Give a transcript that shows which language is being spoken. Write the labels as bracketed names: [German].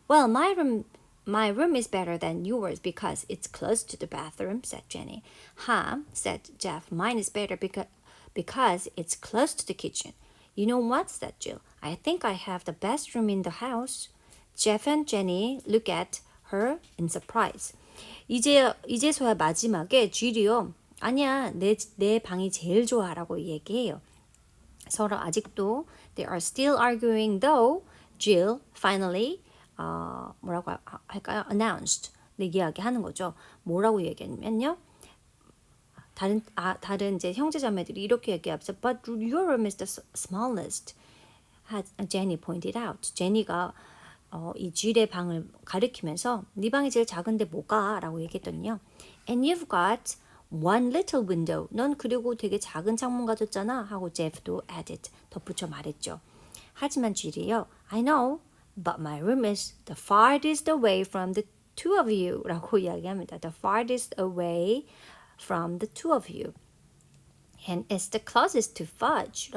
[English] Well, my room is better than yours because it's close to the bathroom, said Jenny. Said Jeff. Mine is better because it's close to the kitchen. You know what, said Jill. I think I have the best room in the house. Jeff and Jenny look at her in surprise. [Korean] 이제서야 마지막에 Jill이요. 아니야, 내 방이 제일 좋아라고 얘기해요. 서로 아직도 [English] they are still arguing though Jill finally [Korean] 뭐라고 할까요? [English] announced [Korean] 네, 이야기하는 거죠. 뭐라고 얘기했냐면요. 다른 이제 형제자매들이 이렇게 얘기하죠. [English] But your room is the smallest. Jenny pointed out. [Korean] 제니가 이 Jill의 방을 가리키면서 네 방이 제일 작은데 뭐가? 라고 얘기했더니요. [English] And you've got one little window. [Korean] 넌 그리고 되게 작은 창문 가졌잖아. 하고 Jeff도 [English] added. [Korean] 덧붙여 말했죠. 하지만 Jill이요. [English] I know, but my room is the farthest away from the two of you. [Korean] 라고 이야기합니다. [English] The farthest away from the two of you. And it's the closest to fudge.